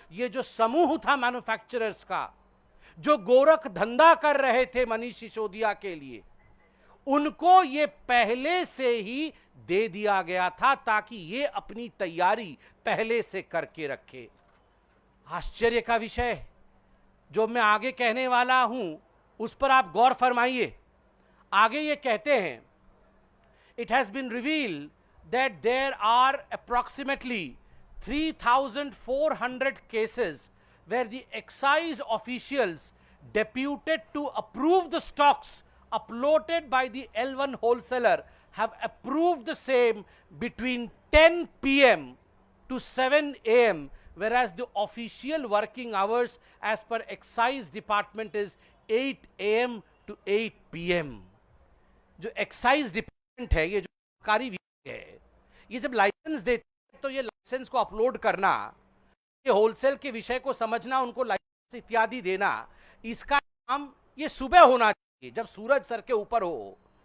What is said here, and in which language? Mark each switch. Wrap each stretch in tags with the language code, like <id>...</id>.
<hi>ये जो समूह था मैन्युफैक्चरर्स का, जो गोरख धंधा कर रहे थे मनीष सिसोदिया के लिए, उनको ये पहले से ही दे दिया गया था ताकि ये अपनी तैयारी पहले से करके रखे। आश्चर्य का विषय है, जो मैं आगे कहने वाला हूं उस पर आप गौर फरमाइए। आगे ये कहते हैं,</hi> <en>It has been revealed that there are approximately 3,400 cases where the excise officials deputed to approve the stocks uploaded by the L1 wholesaler have approved the same between 10 p.m. to 7 a.m. whereas the official working hours as per excise department is 8 a.m. to 8 p.m.</en> <hi>जो excise department है, ये जो सरकारी विभाग है, ये जब licence देते हैं तो ये लाइसेंस को अपलोड करना, ये होलसेल के विषय को समझना, उनको लाइसेंस इत्यादि देना, इसका काम ये सुबह होना चाहिए, जब सूरज सर के ऊपर हो।</hi>